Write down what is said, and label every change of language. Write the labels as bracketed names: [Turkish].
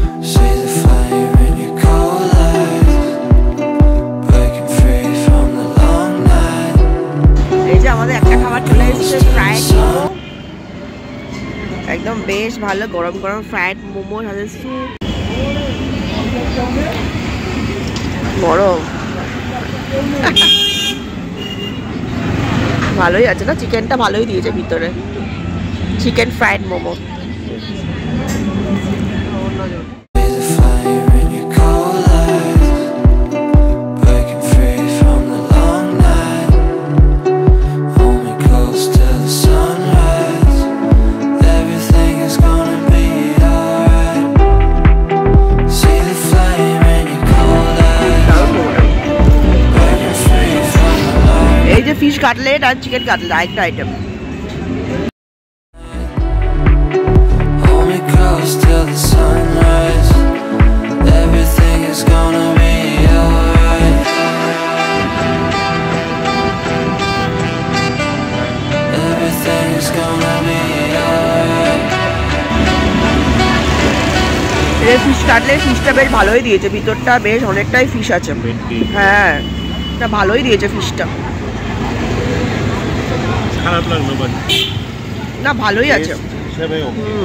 [English] See the fire in your cold eyes, breaking free from the long night. [Bangla] এই যে আমাদের একটা খাবার চলে এসেছে, ফ্রাইড মোমো। একদম বেশ ভালো গরম গরম ফ্রাইড মোমো সাথে স্যুপ। গরম ভালোই আছে না, চিকেনটা ভালোই দিয়েছে ভিতরে, chicken fried momo. [English] See the fire in your cold eyes, breaking free from the long night. Hold me close till the sunrise. Everything is gonna be alright. See the flame in your cold eyes, breaking free from the long night. [Bangla] এই যে fish cutlet আর chicken cutlet আরেকটা item. [English] Hold me close till the sunrise. Everything is gonna be alright. Everything is gonna be alright. [Bangla] এই fish cutlet, ফিশটা বেশ ভালোই দিয়েছে, ভিতরটা বেশ অনেকটাই ফিশ আছে। হ্যাঁ এটা ভালোই দিয়েছে ফিশটা, খারাপ লাগলো বাট না ভালোই আছে। হিসাবে ওকে।